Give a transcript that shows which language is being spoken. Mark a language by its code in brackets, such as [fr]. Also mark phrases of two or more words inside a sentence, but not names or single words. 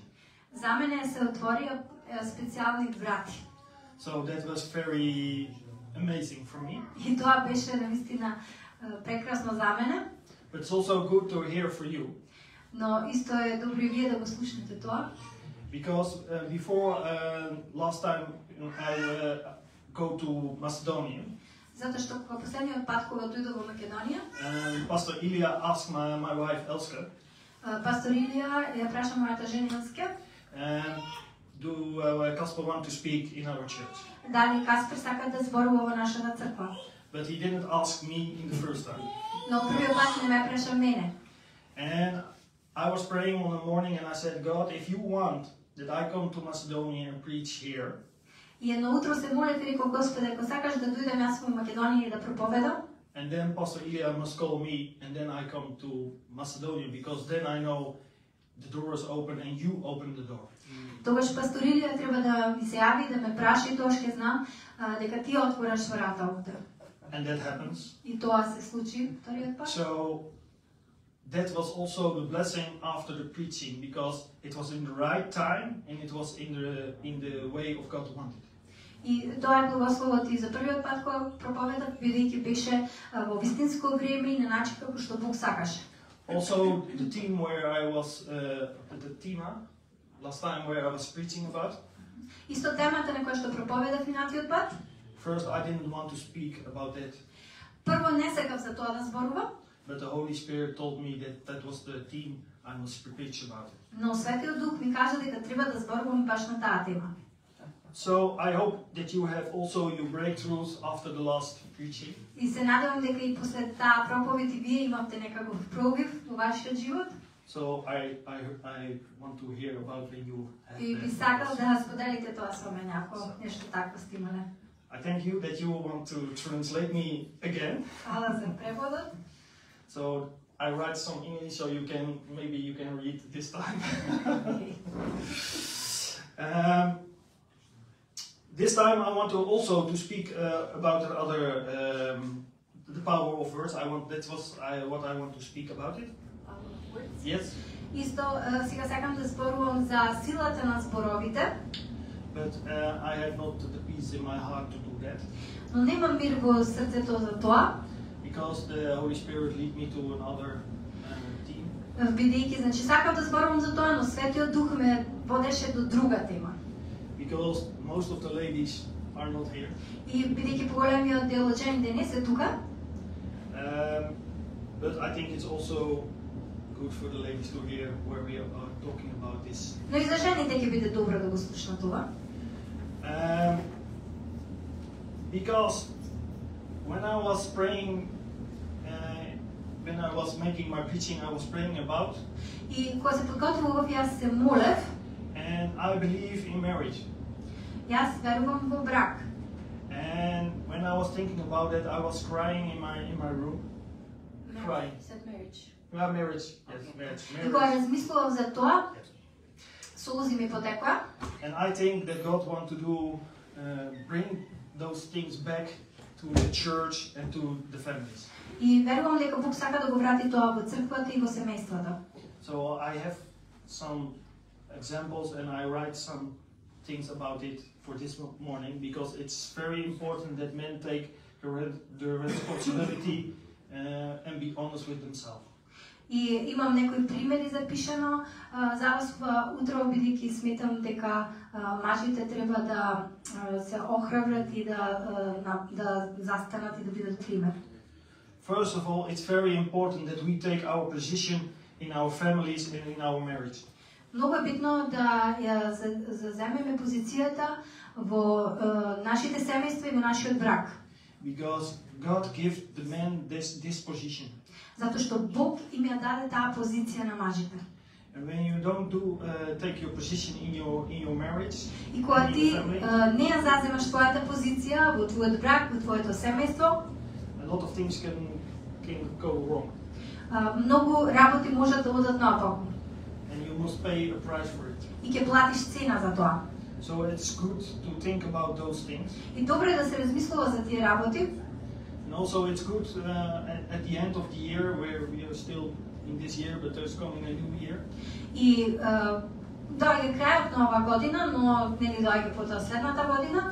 [mk] за мене се отворија специјални врати. [en] So that was very amazing for me. [mk] И тоа беше навистина прекрасно за мене, [en] But it's also good to hear for you. [mk] но исто е добро и вие да го слушнете тоа. [en] Because before last time I go to Macedonia, [mk] Затоа што во последниот пат кога дојдов во Македонија, [en] Pastor Ilya asked my wife Elske, [mk] пастор Илија ја праша мојата жена Илске, [en] do Kasper want to speak in our church? [mk] дали Каспер сака да зборува во нашата црква. [en] But he didn't ask me in the first time. [mk] Но првиот пат не ме праша мене. [en] And I was praying on the morning and I said, God, if you want that I come to Macedonia and preach here, [mk] И едно утро се молев и реков, Господе, ако сакаш да дојдем јас во Македонија и да проповедам, [en] and then Pastor Ilya must call me and then I come to Macedonia, because then I know the door is open and you open the door. [mk] тогаш пастор Илија треба да ми се јави, да ме праша и тоа ќе знам дека ти отвораш врата овде. [en] And that happens. [mk] И тоа се случи вториот пат. [en] So that was also the blessing after the preaching, because it was in the right time and it was in the way of God wanted. [mk] И тоа е благословот и за првиот пат кога проповедав, бидејќи беше во вистинско време и на начин како што Бог сакаше. [en] Also, the team where I was, the tema, last time where I was preaching about, [mk] Исто темата на која што проповедав минатиот пат, [en] first I didn't want to speak about that, [mk] прво не сакав за тоа да зборувам, [en] but the Holy Spirit told me that that was the theme I must preach about it. [mk] но Светиот Дух ми кажа дека треба да зборувам баш на таа тема. [en] So I hope that you have also your breakthroughs after the last preaching. [mk] И се надевам дека и после таа проповед и вие имате некаков пробив во вашиот живот. [en] So I want to hear about when you have [mk] И би [en] that. [mk] сакал да споделите тоа со мене, ако нешто такво сте имале. [en] I thank you that you want to translate me again. [mk] Фала за преводот. [en] So I write some English so maybe you can read this time. This time I want to also to speak about the other the power of words. What I want to speak about it. Yes, [mk] Исто сега сакам да зборувам за силата на зборовите, [en] but I have not the peace in my heart to do that, [mk] но немам мир во срцето за тоа, [en] because the Holy Spirit lead me to another team. [mk] бидејќи значи сакам да зборувам за тоа, но Светиот Дух ме водеше до друга тема. [en] Because most of the ladies are not here. [mk] И бидејќи поголемиот дел од жените не се тука, [en] But I think it's also good for the ladies to hear where we are talking about this. [mk] но и за жените ќе биде добро да го слушнат ова. [en] Because when I was praying, when I was making my preaching, I was praying about, [mk] И кога се подготвував, јас се молев, [en] and I believe in marriage. [mk] јас верувам во брак. [en] And when I was thinking about that, I was crying in my room. Crying. Said marriage. Yeah, marriage. Yes, marriage. [mk] И кога [en] Marriage. [mk] размислував за тоа, солзи ми потекоа. [en] And I think that God wants to bring those things back to the church and to the families. [mk] И верувам дека Бог сака да го врати тоа во црквата и во семејствата. [en] So I have some examples and I write some things about it for this morning, because it's very important that men take the responsibility and be honest with themselves. [mk] И имам некои примери запишано за вас утро, бидејќи сметам дека мажите треба да се охрабрат и да застанат и да бидат пример. [en] First of all, it's very important that we take our position in our families and in our marriage. [mk] Многу е битно да ја заземеме позицијата во нашите семејства и во нашиот брак. [en] Because God gives the man this position. [mk] Затоа што Бог им ја даде таа позиција на мажите. [en] And when you don't take your position in your marriage, [mk] И кога [en] in [mk] ти [en] your family, [mk] не ја заземаш твојата позиција во твојот брак, во твоето семејство, [en] a lot of things can go wrong. [mk] многу работи можат да одат наопаку. [en] And you must pay a price for it. [mk] И ќе платиш цена за тоа. [en] So it's good to think about those things. [mk] И добро е да се размислува за тие работи. [en] And also it's good at the end of the year, where we are still in this year, but there's coming a new year. [mk] И доаѓа крајот на оваа година, но нели доаѓа потоа следната година.